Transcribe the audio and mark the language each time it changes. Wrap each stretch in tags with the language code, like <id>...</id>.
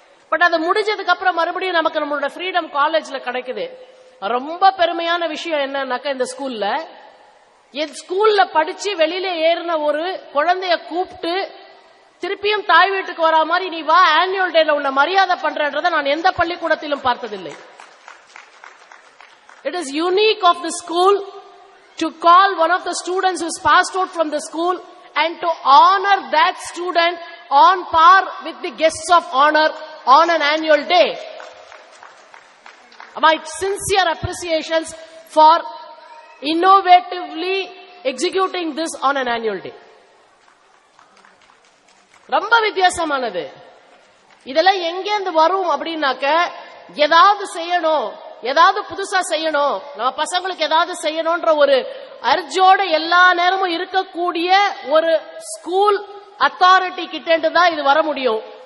<ta>But அது முடிஞ்சதுக்கு அப்புறம் மறுபடியும் நமக்கு நம்மளோட ஃப்ரீடம் காலேஜ்ல கிடைக்குது. ரொம்ப பெருமையான விஷயம் என்னன்னாக்கா, இந்த ஸ்கூல்ல படிச்சு வெளியில ஏறின ஒரு குழந்தைய கூப்பிட்டு திருப்பியும் தாய் வீட்டுக்கு வரா மாதிரி நீ வா ஆனுவல் டேல உன்னை மரியாதை பண்றன்றதை நான் எந்த பள்ளிக்கூடத்திலும் பார்த்ததில்லை.</ta> <en>It is unique of the school to call one of the students who is passed out from the school and to honor that student on par with the guests of honor on an annual day. My sincere appreciations for innovatively executing this on an annual day.</en> <ta>ரொம்ப வித்தியாசமானது. இதெல்லாம் எங்கேருந்து வரும் அப்படின்னாக்க, ஏதாவது செய்யணும், ஏதாவது புதுசா செய்யணும், நம்ம பசங்களுக்கு ஏதாவது செய்யணும்ன்ற ஒரு அர்ஜோட எல்லா நேரமும் இருக்கக்கூடிய ஒரு ஸ்கூல் அத்தாரிட்டி கிட்ட தான் இது வர முடியும்.</ta>